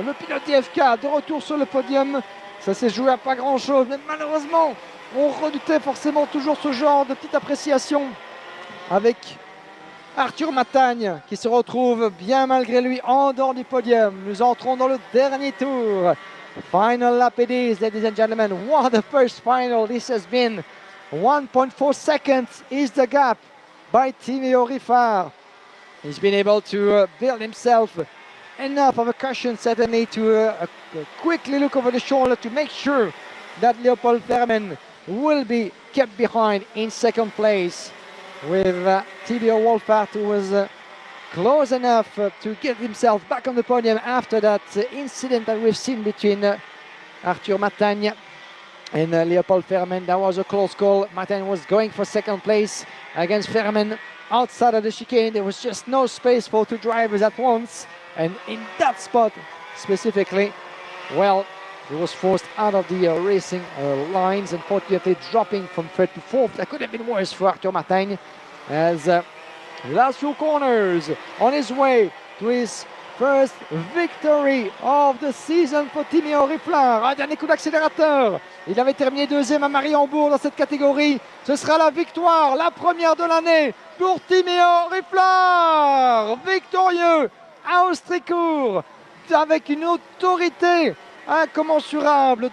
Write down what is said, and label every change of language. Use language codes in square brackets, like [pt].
[fr] Le pilote DFK de retour sur le podium. Ça s'est joué à pas grand chose, mais malheureusement on redoutait forcément toujours ce genre de petite appréciation avec Arthur Matagne qui se retrouve bien malgré lui en dehors du podium. Nous entrons dans le dernier tour. [en] Final lap it is, ladies and gentlemen. What a first final this has been. 1.4 seconds is the gap by Timmy Oriflamme. He's been able to build himself enough of a cushion certainly to quickly look over the shoulder to make sure that Léopold Fermen will be kept behind in second place with Thibaut Wolfhard who was close enough to get himself back on the podium after that incident that we've seen between Arthur Matagne and Léopold Fermen. That was a close call. Matagne was going for second place against Fermen outside of the chicane. There was just no space for 2 drivers at once, and in that spot specifically, well, he was forced out of the racing lines, unfortunately dropping from 3rd to 4th. That could have been worse for Arthur Matagne as last few corners on his way to his first victory of the season for Timmy Oriflamme. [fr] Un dernier coup d'accélérateur. Il avait terminé deuxième à Mariembourg dans cette catégorie. Ce sera la victoire, la première de l'année pour Timmy Oriflamme. Victorieux à Austricourt avec une autorité incommensurable.